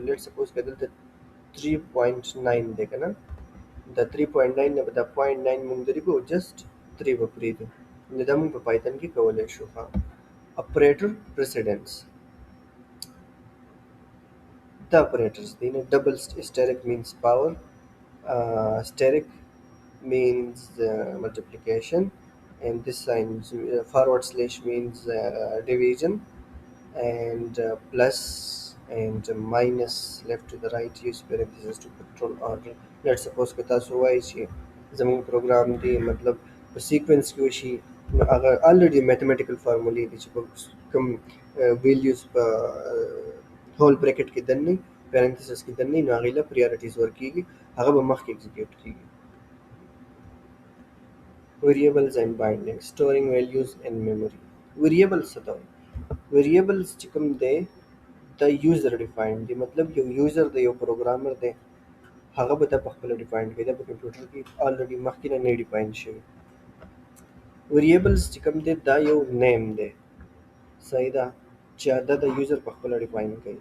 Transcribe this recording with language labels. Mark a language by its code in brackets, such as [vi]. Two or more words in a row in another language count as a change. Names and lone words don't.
[en] let suppose [ps] که دلته 3.9 دی که نه، د 3.9 نه به دا 0.9 مونږ لري کو، جسٹ 3 به پرېږدو. نو دا مونږ په پایتن کې کولی شو. ها [en] operator precedence, [ps] دا اپریټرز دی. [en] نو double asterisk means power, steric means multiplication, and this sign forward slash means division, and plus and minus left to the right use parentheses to control order. Let's suppose [ps] که تاسو وایي چې زموږ پروګرام دی مطلب په سیکوینس کې وشي، نو هغه الریډي [en] mathematical formulas [ps] دي چې په کوم ویلیوز په [en] whole bracket [ps] کې دننه پیرنتھیسس کې دننه، نو هغې له پریارټیز ورکېږي، هغه به مخکې ایگزیکیوټ کېږي. [en] variables and bindings, storing values in memory. [ps] variables څه ته وایي؟ variables چې کوم دی دا [en] user defined [ps] دی، مطلب یو یوزر دی، یو پروګرامر دی، هغه به دا په خپله ډیفاینډ کوي، دا په کمپیوټر کې الریډي مخکې نه ډیفاین شوي. variables چې کوم دی دا یو نیم دی، صحیح ده، چې دا د یوزر په خپله ډیفاین کوي.